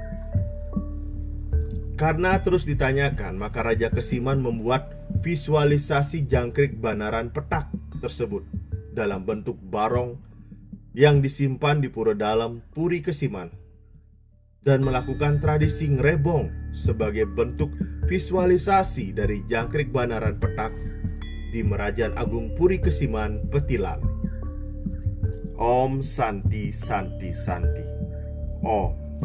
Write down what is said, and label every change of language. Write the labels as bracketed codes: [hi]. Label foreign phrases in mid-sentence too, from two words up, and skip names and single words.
[id] Karena terus ditanyakan, maka Raja Kesiman membuat visualisasi jangkrik banaran petak tersebut dalam bentuk barong yang disimpan di pura dalam Puri Kesiman, dan melakukan tradisi ngrebong sebagai bentuk visualisasi dari jangkrik banaran petak di Merajan Agung Puri Kesiman, Betilan. [sa] Om Santi Santi Santi. Om.